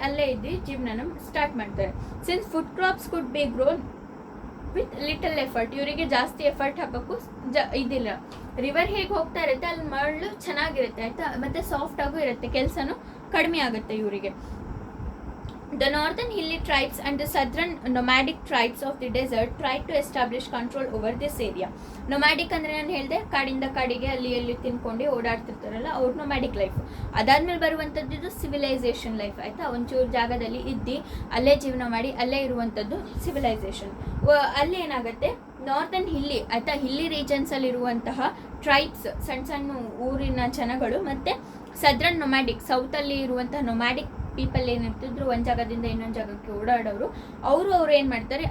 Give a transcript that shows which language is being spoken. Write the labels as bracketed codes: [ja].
[kn] ಅಲ್ಲೇ ಇದ್ದು ಜೀವನನ ಸ್ಟಾರ್ಟ್ ಮಾಡ್ತಾರೆ. [en] Since food crops could be grown with little effort. [kn] ಇವರಿಗೆ ಜಾಸ್ತಿ ಎಫರ್ಟ್ ಹಾಕೋಕ್ಕೂ ಇದಿಲ್ಲ. ರಿವರ್ ಹೇಗೆ ಹೋಗ್ತಾ ಇರುತ್ತೆ ಅಲ್ಲಿ ಮರಳು ಚೆನ್ನಾಗಿರುತ್ತೆ ಆಯ್ತಾ, ಮತ್ತೆ ಸಾಫ್ಟ್ ಆಗೂ ಇರುತ್ತೆ, ಕೆಲಸನೂ ಕಡಿಮೆ ಆಗುತ್ತೆ ಇವರಿಗೆ. [en] The northern hilly tribes and the southern nomadic tribes of the desert tried to establish control over this area. [kn] Nomadic ಅಂದರೆ ನಾನು ಹೇಳಿದೆ, ಕಾಡಿಂದ ಕಾಡಿಗೆ ಅಲ್ಲಿ ಎಲ್ಲಿ ತಿನ್ಕೊಂಡು ಓಡಾಡ್ತಿರ್ತಾರಲ್ಲ ಅವ್ರು ನೊಮ್ಯಾಡಿಕ್ ಲೈಫ್. ಅದಾದ್ಮೇಲೆ ಬರುವಂಥದ್ದು ಇದು ಸಿವಿಲೈಸೇಷನ್ ಲೈಫ್ ಆಯ್ತಾ. ಒಂಚೂರು ಜಾಗದಲ್ಲಿ ಇದ್ದು ಅಲ್ಲೇ ಜೀವನ ಮಾಡಿ ಅಲ್ಲೇ ಇರುವಂಥದ್ದು ಸಿವಿಲೈಸೇಷನ್. ಅಲ್ಲಿ ಏನಾಗುತ್ತೆ? ನಾರ್ದರ್ನ್ ಹಿಲ್ಲಿ ಆಯ್ತಾ, ಹಿಲ್ಲಿ ರೀಜನ್ಸ್ ಅಲ್ಲಿ ಇರುವಂತಹ ಟ್ರೈಬ್ಸ್, ಸಣ್ಣ ಸಣ್ಣ ಊರಿನ ಜನಗಳು, ಮತ್ತೆ ಸದರ್ನ್ ನೊಮ್ಯಾಡಿಕ್ ಸೌತ್ ಅಲ್ಲಿ ಇರುವಂತಹ ನೊಮ್ಯಾಡಿಕ್ ಪೀಪಲ್ ಏನಿರ್ತಿದ್ರು ಒಂದು ಜಾಗದಿಂದ ಇನ್ನೊಂದು ಜಾಗಕ್ಕೆ ಓಡಾಡೋರು, ಅವರು ಏನು ಮಾಡ್ತಾರೆ?